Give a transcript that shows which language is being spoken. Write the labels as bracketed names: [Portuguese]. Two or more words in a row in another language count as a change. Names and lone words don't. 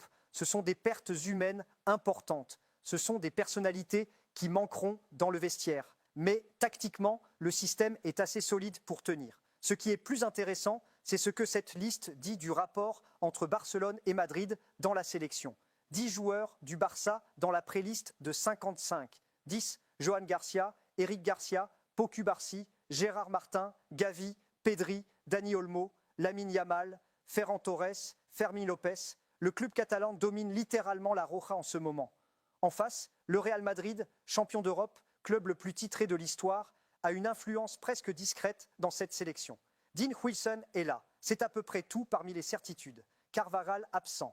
[French] Ce sont des pertes humaines importantes. Ce sont des personnalités qui manqueront dans le vestiaire. Mais tactiquement, le système est assez solide pour tenir. Ce qui est plus intéressant, c'est ce que cette liste dit du rapport entre Barcelone et Madrid dans la sélection. 10 joueurs du Barça dans la préliste de 55. 10, Joan Garcia, Eric Garcia, Pau Cubarsí, Gérard Martin, Gavi, Pedri, Dani Olmo, Lamine Yamal, Ferran Torres, Fermín López. Le club catalan domine littéralement la Roja en ce moment. En face, le Real Madrid, champion d'Europe, club le plus titré de l'histoire, a une influence presque discrète dans cette sélection. Dean Huijsen est là. C'est à peu près tout parmi les certitudes. Carvajal absent.